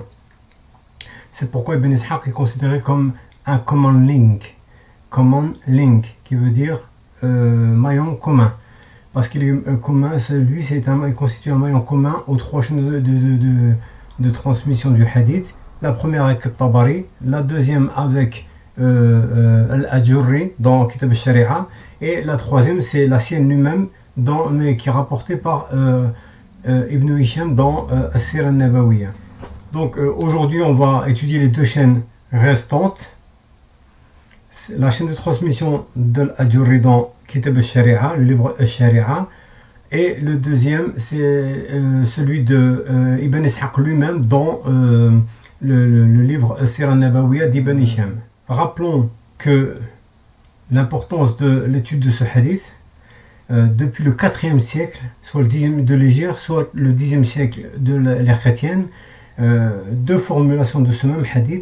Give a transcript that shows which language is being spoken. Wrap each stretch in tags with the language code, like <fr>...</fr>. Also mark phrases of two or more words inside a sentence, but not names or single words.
<fr>C'est pourquoi Ibn Ishaq est considéré comme un</fr> <en>common link,</en> <fr>qui veut dire maillon commun, parce qu'il est commun, lui il constitue un maillon commun aux trois chaînes de transmission du hadith. La première avec Tabari, la deuxième avec Al-Ajurri dans Kitab al-Shari'a, et la troisième c'est la sienne lui-même mais qui est rapportée par Ibn Hisham dans As-Sira al-Nabawiyya. Donc aujourd'hui on va étudier les deux chaînes restantes. La chaîne de transmission de l'Ajurri dans Kitab al-Shari'a, le livre al-Shari'a, et le deuxième c'est celui de Ibn Ishaq lui-même dans le livre As-Sira al-Nabawiyya d'Ibn Hisham. Rappelons que l'importance de l'étude de ce hadith, depuis le 4e siècle, soit le 10e de l'Hégire, soit le 10e siècle de l'ère chrétienne, deux formulations de ce même hadith.</fr>